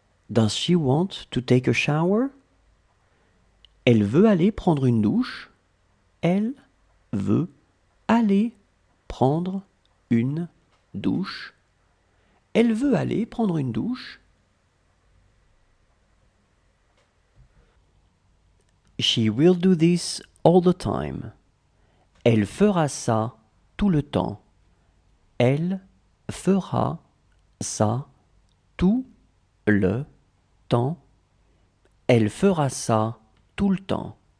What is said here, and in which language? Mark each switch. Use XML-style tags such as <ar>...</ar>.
<en>Does she want to take a shower?</en> <fr>Elle veut aller prendre une douche. Elle veut aller prendre une douche. Elle veut aller prendre une douche.</fr> <en>She will do this all the time.</en> <fr>Elle fera ça tout le temps. Elle fera ça tout le temps. Elle fera ça tout le temps.</fr>